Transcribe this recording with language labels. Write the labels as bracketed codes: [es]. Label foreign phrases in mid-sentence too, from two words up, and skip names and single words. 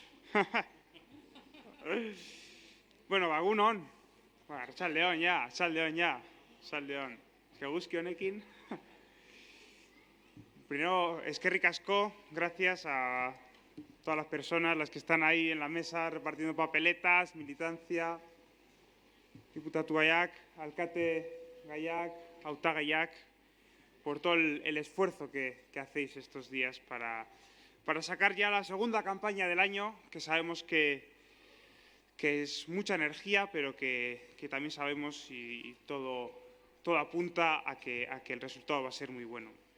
[eu] Bueno, egunon. Arratsaldeon ya. Arratsaldeon. Eguzki honekin. Primero, eskerrik asko, [es] gracias a todas las personas, las que están ahí en la mesa repartiendo papeletas, militancia, [eu] diputatu gaiak, alkate gaiak, hautagaiak, [es] por todo el esfuerzo que hacéis estos días para sacar ya la segunda campaña del año, que sabemos que es mucha energía, pero que también sabemos y todo apunta a que el resultado va a ser muy bueno.